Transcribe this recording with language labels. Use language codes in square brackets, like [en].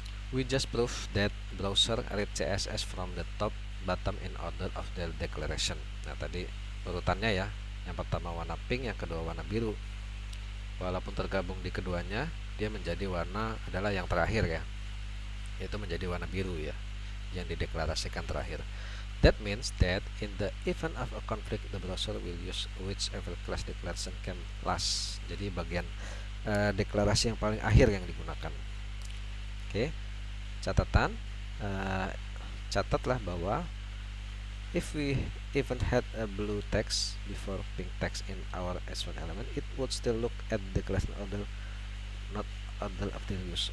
[en] We just prove that browser read CSS from the top bottom in order of their declaration. [id] Nah, tadi urutannya ya. Yang pertama warna pink, yang kedua warna biru. Walaupun tergabung di keduanya, dia menjadi warna adalah yang terakhir ya. Yaitu menjadi warna biru ya, yang dideklarasikan terakhir. [en] That means that in the event of a conflict, the browser will use whichever class declaration came last. [id] Jadi bagian deklarasi yang paling akhir yang digunakan. Oke, catatan, catatlah bahwa [en] if we even had a blue text before pink text in our S1 element, it would still look at the class order, not order of the use.